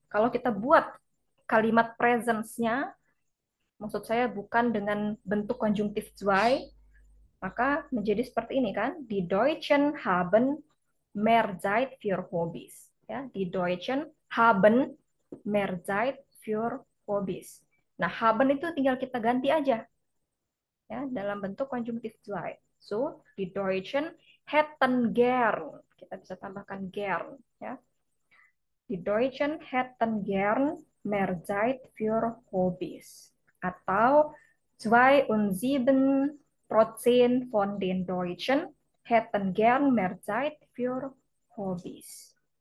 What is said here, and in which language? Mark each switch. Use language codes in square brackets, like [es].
[id] Kalau kita buat kalimat presence-nya, maksud saya bukan dengan bentuk konjungtif zwei, maka menjadi seperti ini kan. [de] Die Deutschen haben mehr Zeit für Hobbys. Ya, die Deutschen haben mehr Zeit für Hobbys. [id] Nah, haben itu tinggal kita ganti aja ya dalam bentuk konjungtif zwei. [de] So, die Deutschen hätten gern. [id] Kita bisa tambahkan gern ya. [de] Die Deutschen hätten gern mehr Zeit für Hobbys. Atau 72% von den Deutschen hätten gern mehr Zeit für Hobbys.